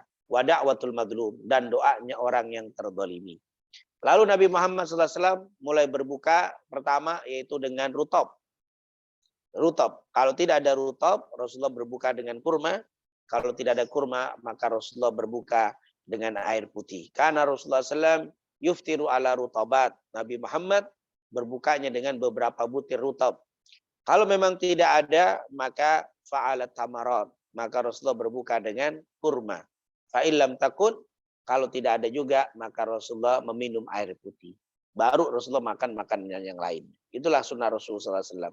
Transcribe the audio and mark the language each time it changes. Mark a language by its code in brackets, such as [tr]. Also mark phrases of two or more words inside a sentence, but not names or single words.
[ar] ودعوة المظلوم, [id] dan doanya orang yang terzalimi. Lalu Nabi Muhammad SAW mulai berbuka pertama yaitu dengan rutab. Rutab. Kalau tidak ada rutab, Rasulullah berbuka dengan kurma. Kalau tidak ada kurma, maka Rasulullah berbuka dengan air putih. Karena Rasulullah SAW [ar] يفطر على رطبات. [id] Nabi Muhammad berbukanya dengan beberapa butir rutab. Kalau memang tidak ada, maka [ar] فعلى تمرات. [id] Maka Rasulullah berbuka dengan kurma. [ar] فإن لم تكن, [id] kalau tidak ada juga, maka Rasulullah meminum air putih. Baru Rasulullah makan makanan yang lain. Itulah sunnah Rasulullah SAW.